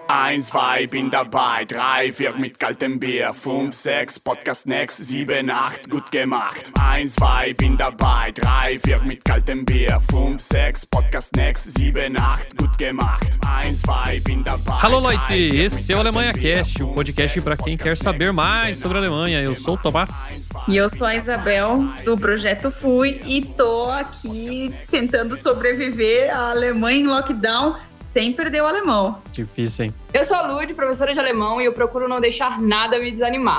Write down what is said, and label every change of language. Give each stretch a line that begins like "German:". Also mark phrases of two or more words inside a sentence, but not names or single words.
German: 1, 2, bin dabei, 3, 4 mit kaltem Bier, 5, 6,
English: Podcast next,
German: 7, 8, gut gemacht. 1, 2, bin dabei, 3, 4 mit kaltem Bier, 5, 6,
English: Podcast next,
German: 7, 8, gut gemacht. 1, 2, bin dabei.
Portuguese: Alô, Leute, esse é o Alemanha Cast, o podcast para quem quer saber mais sobre a Alemanha. Eu sou o Tomás. E eu sou a Isabel, do Projeto Fui, e tô aqui tentando sobreviver à Alemanha em lockdown sem perder o alemão. Difícil, hein? Eu sou a Lud, professora de alemão, e eu procuro não deixar nada me desanimar.